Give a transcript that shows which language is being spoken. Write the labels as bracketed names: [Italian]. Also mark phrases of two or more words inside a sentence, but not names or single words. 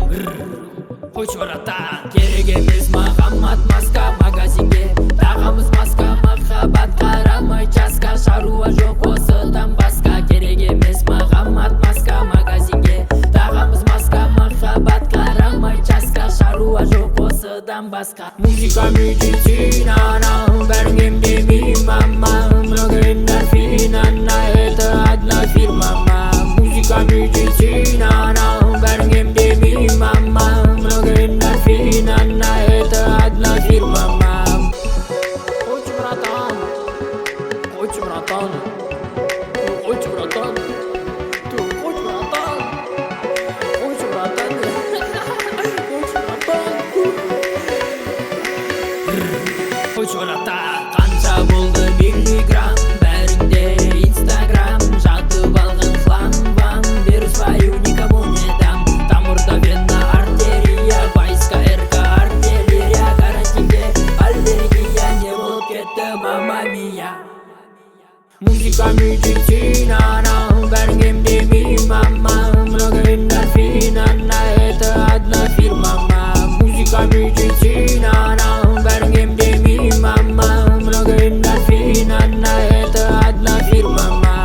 [Kazakh] Қойшы барата керек емес маған маска, магазинге тағамыз маска, махаббат қарамай жасқа, шаруа жоқ осыдан басқа. Керек емес маған маска, магазинге тағамыз маска, махаббат қарамай жасқа, шаруа жоқ осыдан басқа. [Russian] Музыка медицина, [Kazakh] бәрін емдемей мама, [Russian] много эндорфина, это одна фирма. Музыка медицина, [Kazakh] бәрін емдемей мама, [Russian] много эндорфина, это одна фирма. [Kazakh] Қойшы братан, қойшы братан, қойшы братан, қойшы братан, қойшы братан, қойшы братан. Қойшы братан, қанша болды миллиграмм, бәріңде инстаграм, жатып алған хлам-вам, беру [Russian] свою никому не дам. [Kazakh] Тамырда вена, артерия, войска, РК, артиллерия, карантинде аллергия, не болып кетті мама мия. [Russian] Музыка медицина, [Kazakh] бәрін емдемей мама, [Russian] много эндорфина, это одна фирма. Музыка медицина, [Kazakh] бәрін емдемей мама, [Russian] много эндорфина, это одна фирма.